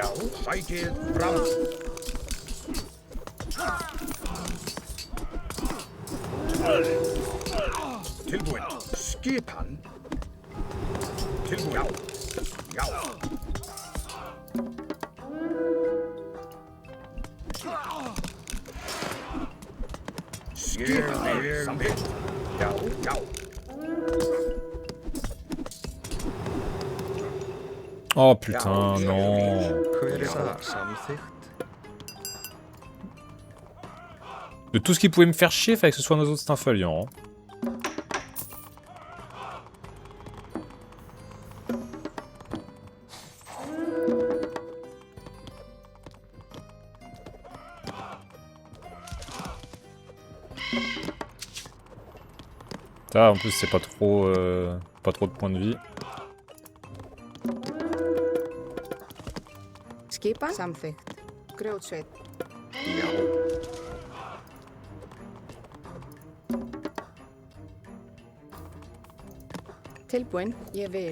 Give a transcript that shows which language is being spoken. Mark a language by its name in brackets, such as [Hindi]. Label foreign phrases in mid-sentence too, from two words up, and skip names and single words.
[Icelandic] Sækið fram. Tilbúin. Skipan. Tilbúin. Já. Já. Skipan. Samþykkt. Já. Já. [French] Oh putain, non. [Icelandic] Hver það? Samþykkt. [French] De tout ce qui pouvait me faire chier, fallait que ce soit nos autres Stymphalians. Hein. Ça, en plus, c'est pas trop de points de vie. [Icelandic] Skipan. Samþykkt. Grjótsveit. Já. Tilbúin. Ég vil.